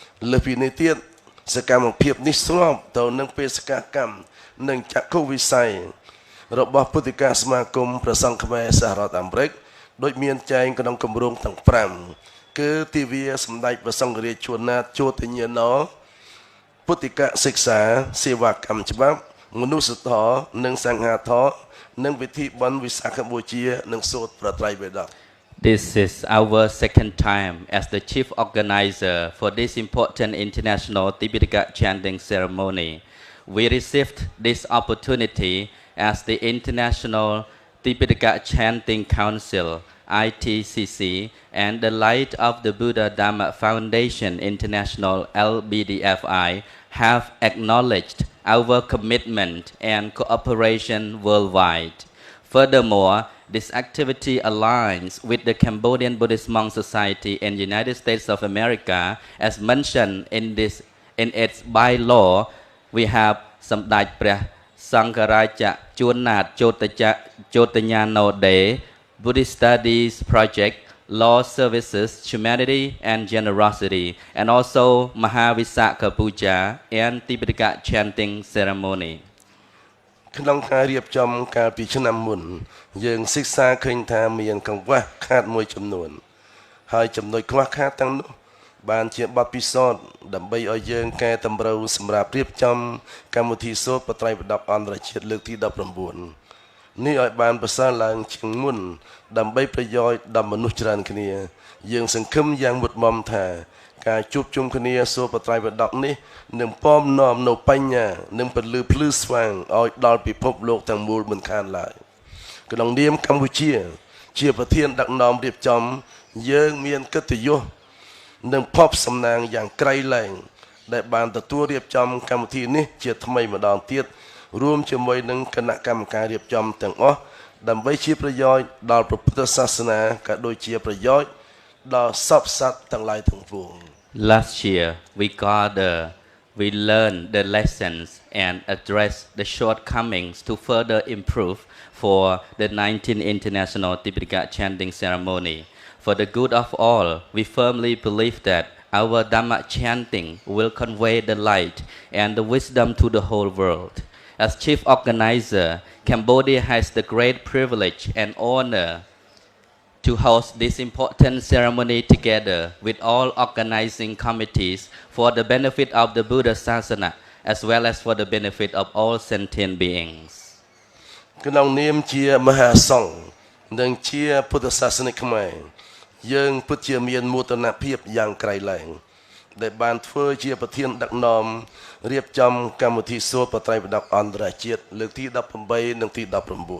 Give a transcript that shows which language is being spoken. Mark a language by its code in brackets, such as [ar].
[km] លើសពីនេះទៀតសកម្មភាពនេះស្របទៅនឹងបេសកកម្មនិងចក្ខុវិស័យរបស់ពុទ្ធិកាសមាគមព្រះសង្ឃខ្មែរសហរដ្ឋអាមេរិកដូចមានចែងក្នុងគម្រោងទាំង5គឺទិវាសម្ដេចព្រះសង្ឃរាជជួនណាតជោទញ្ញាណពុទ្ធិកសិក្សាសេវាកម្មច្បាប់មនុស្សធម៌និងសង្ឃាធម៌និងវិធីបុណ្យវិសាខបូជានិងសូត្រប្រត្រៃបដក [en] This is our second time as the chief organizer for this important international Tipitaka chanting ceremony. We received this opportunity as the International Tipitaka Chanting Council ITCC, and the Light of the Buddha Dhamma Foundation International LBDFI have acknowledged our commitment and cooperation worldwide. Furthermore, this activity aligns with the Cambodian Buddhist Monk Society in the United States of America. As mentioned in its bylaw, we have សម្ដេចព្រះសង្ឃរាជជួនណាតជោតញ្ញាណូដេ Buddhist Studies Project, Law Services, Humanity and Generosity, and also Mahavisakha Puja and Tipitaka Chanting Ceremony. [km] ក្នុងការរៀបចំកាលពីឆ្នាំមុនយើងសិក្សាឃើញថាមានកង្វះខាតមួយចំនួនហើយចំណុចខ្វះខាតទាំងនោះបានជាបទពិសោធន៍ដើម្បីឲ្យយើងកែតម្រូវសម្រាប់រៀបចំកម្មវិធីសូត្របត្រៃបដកអន្តរជាតិលើកទី19នេះឲ្យបានប្រសើរឡើងជាងមុនដើម្បីប្រយោជន៍ដល់មនុស្សច្រើនគ្នាយើងសង្ឃឹមយ៉ាងមុតមមថា ការជួបជុំគ្នាសូត្របត្រៃបដកនេះនឹងពំនាំនៅបញ្ញានិងពលឺភ្លឺស្វាងឲ្យដល់ពិភពលោកទាំងមូលមិនខានឡើយក្នុងនាមកម្ពុជាជាប្រធានដឹកនាំរៀបចំយើងមានកិត្តិយស និងភ័ព្វសំណាងយ៉ាងក្រៃលែងដែលបានទទួលរៀបចំកម្មវិធីនេះជាថ្មីម្ដងទៀតរួមជាមួយនឹងគណៈកម្មការរៀបចំទាំងអស់ដើម្បីជាប្រយោជន៍ដល់ព្រះពុទ្ធសាសនាក៏ដូចជាប្រយោជន៍ដល់សពសត្វទាំងឡាយទាំងពួង [en] Last year, we learned the lessons and addressed the shortcomings to further improve for the 19th International Tipitaka Chanting Ceremony. For the good of all, we firmly believe that our Dhamma chanting will convey the light and the wisdom to the whole world. As chief organizer, Cambodia has the great privilege and honor to host this important ceremony together with all organizing committees for the benefit of the Buddha Sasana as well as for the benefit of all sentient beings. [km] ក្នុងនាមជាមហាសង្ឃនិងជាពុទ្ធសាសនិកខ្មែរយើងពិតជាមានមោទនភាពយ៉ាងក្រៃលែងដែលបានធ្វើជាប្រធានដឹកនាំរៀបចំកម្មវិធីសូត្របត្រៃបដកអន្តរជាតិលើកទី18និងទី19